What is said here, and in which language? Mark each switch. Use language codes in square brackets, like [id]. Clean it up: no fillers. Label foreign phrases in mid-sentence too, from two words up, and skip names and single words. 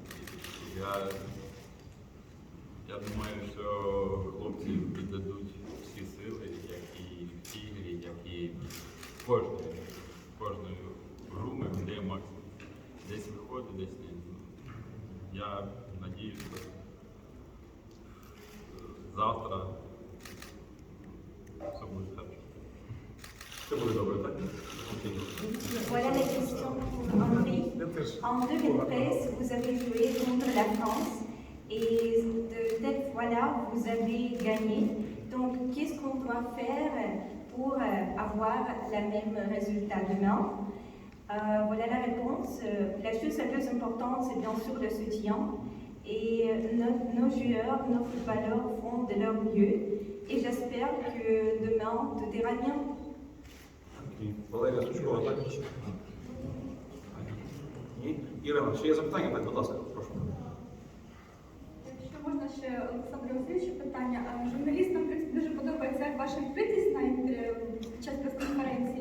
[uk] Я думаю, що хлопці віддадуть всі сили, як і в цій грі, як і в кожну гру ми ведемо. Десь виходить, десь ні. Я надіюсь, що завтра все буде добре. Все буде добре, так? Окей. [fr] Voilà la question pour Henri. En 2013, vous avez joué contre la France et de cette fois-là, vous avez gagné. Donc, qu'est-ce qu'on doit faire pour avoir le même résultat demain? Voilà la réponse. La chose la plus importante, c'est bien sûr le soutien. Et nos joueurs, nos footballeurs font de leur mieux. Et j'espère que demain, tout ira bien. [uk] Окей. Валерія Сучкова, так? Ні? Ірина, ще є запитання? Так, будь ласка, прошу. Якщо можна ще Олександру Васильовичу питання. Журналістам, в принципі, дуже подобається як ваша відкритість під час прес-конференції.